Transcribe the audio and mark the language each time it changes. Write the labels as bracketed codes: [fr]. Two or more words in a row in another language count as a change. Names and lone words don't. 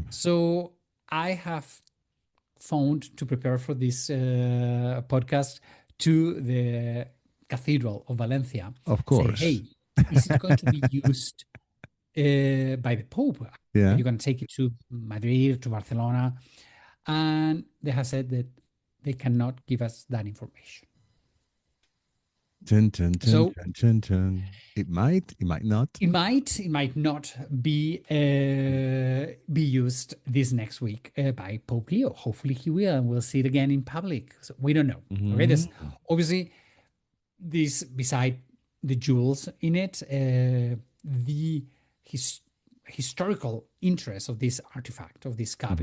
[en] So I have phoned to prepare for this podcast to the Cathedral of Valencia. Of Say, course. hey, is it going to be used by the Pope? Are Yeah. you going to take it to Madrid, to Barcelona? And they have said that they cannot give us that information. Chun, chun, chun, So chun, chun, chun. It might not. it might not be used this next week by Pope Leo. Hopefully he will, and we'll see it again in public. So we don't know. Okay, Mhm. there's obviously this beside the jewels in it, the historical interest of this artifact of this cup.